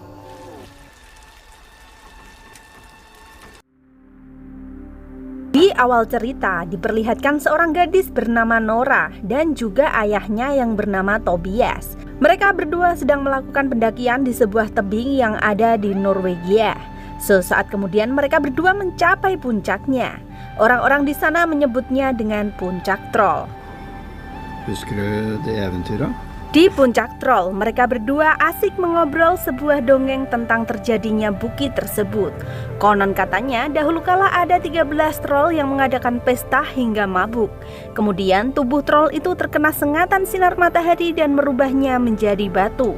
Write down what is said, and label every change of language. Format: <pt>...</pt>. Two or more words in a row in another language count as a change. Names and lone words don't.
<id>Di awal cerita diperlihatkan seorang gadis bernama Nora dan juga ayahnya yang bernama Tobias. Mereka berdua sedang melakukan pendakian di sebuah tebing yang ada di Norwegia. Sesaat kemudian mereka berdua mencapai puncaknya. Orang-orang di sana menyebutnya dengan puncak troll.</id> <no>Husker du det eventyret?</no> <id>Di puncak troll, mereka berdua asik mengobrol sebuah dongeng tentang terjadinya bukit tersebut. Konon katanya, dahulu kala ada 13 troll yang mengadakan pesta hingga mabuk. Kemudian tubuh troll itu terkena sengatan sinar matahari dan merubahnya menjadi batu.</id>